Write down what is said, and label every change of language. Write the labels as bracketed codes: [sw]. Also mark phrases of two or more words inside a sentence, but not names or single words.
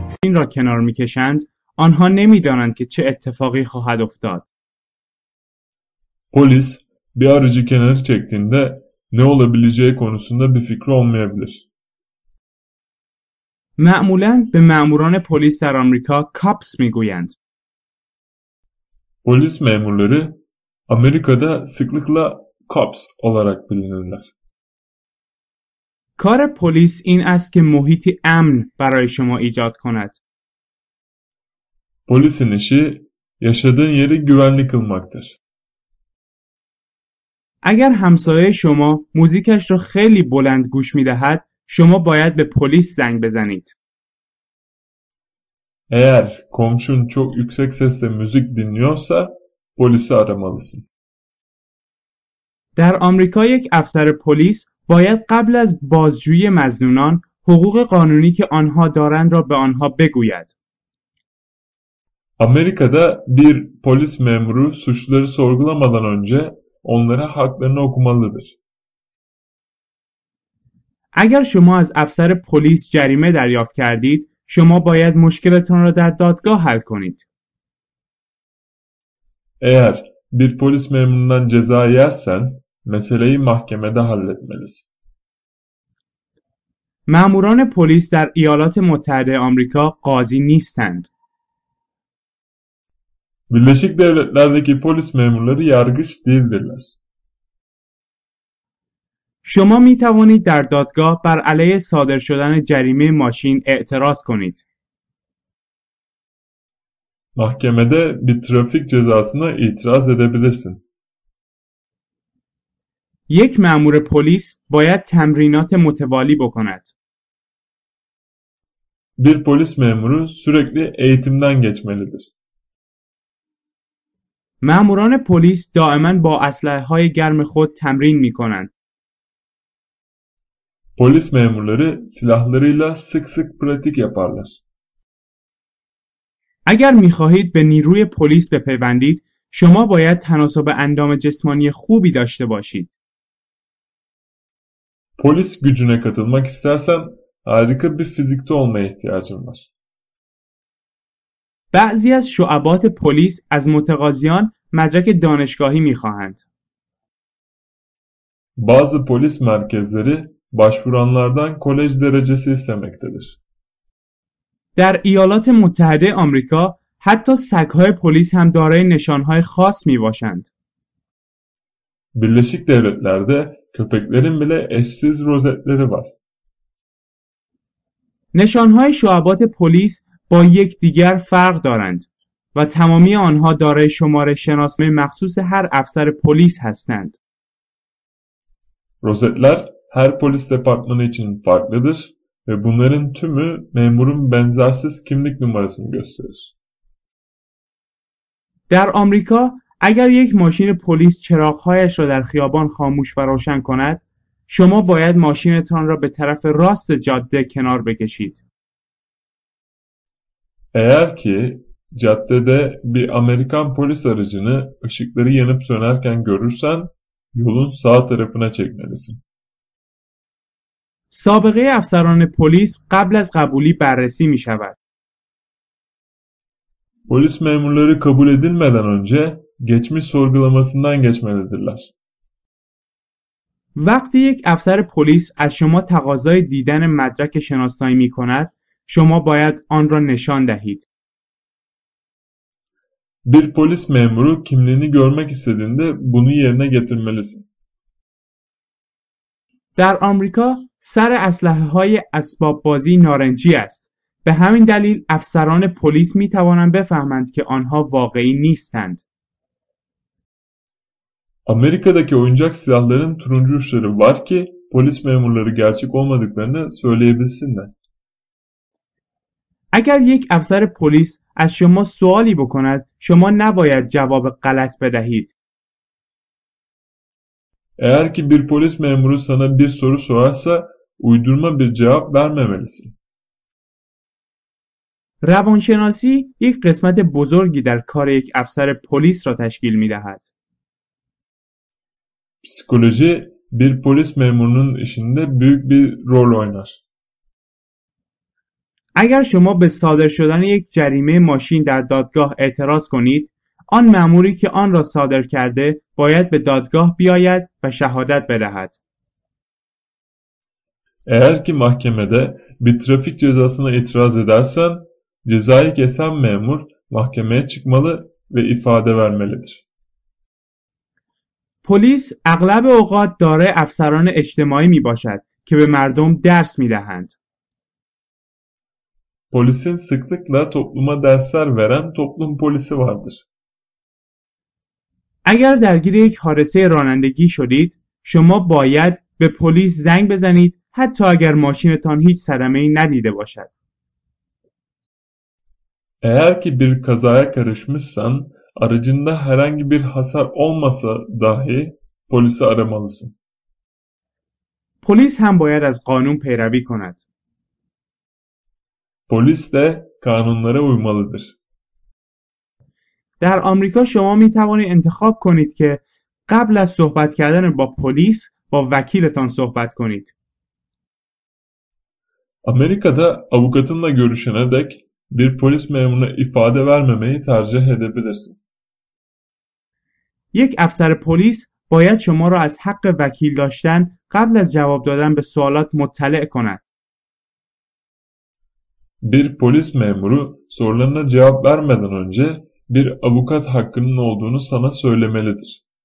[fa] ماشین را کنار می‌کشند، آنها نمی‌دانند که چه اتفاقی خواهد افتاد. [tr] Polis bir aracı kenara çektiğinde ne olabileceği konusunda bir fikri olmayabilir. [fa] معمولاً به مأموران پلیس در آمریکا کاپس میگویند. [tr] Polis memurları Amerika'da sıklıkla cops olarak bilinirler. [fa] کار پلیس این است که محیطی امن برای شما ایجاد کند. [tr] Polisin işi yaşadığın yeri güvenli kılmaktır. [fa] اگر همسایه شما موزیکش را خیلی بلند گوش می‌دهد، شما باید به پلیس زنگ بزنید. [tr] Eğer komşun çok yüksek sesle müzik dinliyorsa polisi aramalısın. [fa] در آمریکا یک افسر پلیس باید قبل از بازجویی مظنونان حقوق قانونی که آنها دارند را به آنها بگوید. [tr] Amerika'da bir polis memuru suçluları sorgulamadan önce onlara haklarını okumalıdır. [fa] اگر شما از افسر پلیس جریمه دریافت کردید، شما باید مشکلتان را در دادگاه حل کنید. [tr] Eğer bir polis memurundan ceza yersen meseleyi mahkemede halletmelisin. [fa] ماموران پلیس در ایالات متحده آمریکا قاضی نیستند. [tr] Birleşik Devletler'deki polis memurları yargıç değildirler. [fa] شما می توانید در دادگاه بر علیه صادر شدن جریمه ماشین اعتراض کنید. [tr] Mahkemede bir trafik cezasına itiraz edebilirsin. [fa] یک مأمور پلیس باید تمرینات متوالی بکند. [tr] Bir polis memuru sürekli eğitimden geçmelidir. [fa] مأموران پلیس دائما با اسلحه‌های گرم خود تمرین می‌کنند. [tr] Polis memurları silahlarıyla sık sık pratik yaparlar. [fa] اگر می‌خواهید به نیروی پلیس بپیوندید، شما باید تناسب اندام جسمانی خوبی داشته باشید. [tr] Polis gücüne katılmak istersen harika bir fizikte olmaya ihtiyacın var. [fa] بعضی از شعبات پلیس از متقاضیان مدرک دانشگاهی می‌خواهند. [tr] Bazı polis merkezleri başvuranlardan kolej derecesi istemektedir. [fa] در ایالات متحده آمریکا حتی سگ‌های پلیس هم دارای نشانهای خاص میباشند. [tr] Birleşik Devletler'de köpeklerin bile eşsiz rozetleri var. [fa] نشانهای شعبات پلیس با یکدیگر فرق دارند و تمامی آنها دارای شماره شناسنامه مخصوص هر افسر پلیس هستند. [tr] Rozetler her polis departmanı için farklıdır ve bunların tümü memurun benzersiz kimlik numarasını gösterir. [fa] در آمریکا اگر یک ماشین پلیس چراغ‌هایش را در خیابان خاموش و روشن کند، شما باید ماشینتان را به طرف راست جاده کنار بکشید. [tr] Eğer ki caddede bir Amerikan polis aracını ışıkları yanıp sönerken görürsen yolun sağ tarafına çekmelisin. [fa] سابقه افسران پلیس قبل از قبولی بررسی می شود. [tr] Polis memurları kabul edilmeden önce geçmiş sorgulamasından geçmelidirler. [fa] وقتی یک افسر پلیس از شما تقاضای دیدن مدرک شناسنامه می کند، شما باید آن را نشان دهید. [tr] Bir polis memuru kimliğini görmek istediğinde bunu yerine getirmelisin. [fa] در آمریکا سر اسلحه‌های اسباب بازی نارنجی است. به همین دلیل افسران پلیس می توانند بفهمند که آنها واقعی نیستند. [tr] Amerika'daki oyuncak silahların turuncu uçları var ki polis memurları gerçek olmadıklarını söyleyebilsinler. [fa] اگر یک افسر پلیس از شما سوالی بکند، شما نباید جواب غلط بدهید. [tr] Eğer ki bir polis memuru sana bir soru sorarsa uydurma bir cevap vermemelisin. [fa] روانشناسی یک قسمت بزرگی در کار یک افسر پلیس را تشکیل می‌دهد. [tr] Psikoloji bir polis memurunun işinde büyük bir rol oynar. [fa] اگر شما به صادر شدن یک جریمه ماشین در دادگاه اعتراض کنید، آن مأموری که آن را صادر کرده باید به dادگاه بیاید و şehadet بدهد. [tr] Eğer ki mahkemede bir trafik cezasına itiraz edersen, cezayı kesen memur mahkemeye çıkmalı ve ifade vermelidir. [fa] پلیس اغلب اوقات دارای افسران اجتماعی می باشد که به مردم درس می دهند. [tr] Polisin sıklıkla topluma dersler veren toplum polisi vardır. [fa] اگر درگیر یک حادثه رانندگی شدید، شما باید به پلیس زنگ بزنید حتی اگر ماشینتان هیچ صدمه‌ای ندیده باشد. [tr] Eğer ki bir kazaya karışmışsan, aracında herhangi bir hasar olmasa dahi polisi aramalısın. [fa] پلیس هم باید از قانون پیروی کند. [tr] Polis de kanunlara uymalıdır. [fa] در آمریکا شما می توانید انتخاب کنید که قبل از صحبت کردن با پلیس با وکیلتان صحبت کنید. [tr] Amerika'da avukatınla görüşene dek bir polis memuruna ifade vermemeyi tercih edebilirsin. [fa] یک افسر پلیس باید شما را از حق وکیل داشتن قبل از جواب دادن به سوالات مطلع کند. [tr] Bir polis memuru sorularına cevap vermeden önce bir avukat hakkının olduğunu sana söylemelidir.